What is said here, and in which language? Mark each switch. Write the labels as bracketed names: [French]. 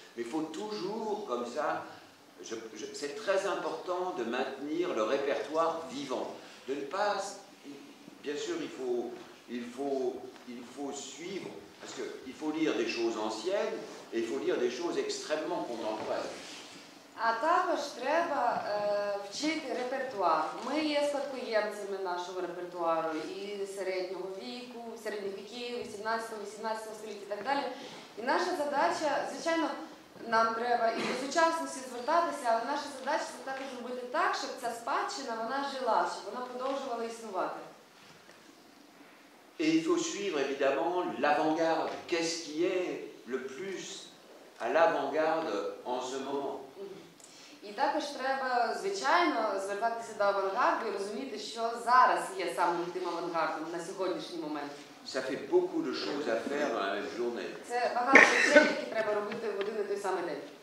[French] Mais il faut toujours, comme ça, c'est très important de maintenir le répertoire vivant. De ne pas, bien sûr, il faut suivre, parce qu'il faut lire des choses anciennes et il faut lire des choses extrêmement contemporaines. [Ukrainian] А також треба вчити репертуар. Ми є спадкоємцями нашого репертуару і середнього віку, середніх віків, 18 століття і так далі. І наша задача, звичайно, нам треба і до сучасності звертатися, але наша задача це також зробити так, щоб ця спадщина, вона жила, щоб вона продовжувала існувати. [French] Et il faut suivre évidemment l'avant-garde. Qu'est-ce qui est le plus à l'avant-garde en ce moment? [Ukrainian] І також треба, звичайно, звертатися до авангарду і розуміти, що зараз є самим тим авангардом на сьогоднішній момент. [French] Ça fait beaucoup de choses à faire dans la même journée. [Ukrainian] Це багато речей, які треба робити в один і той самий день.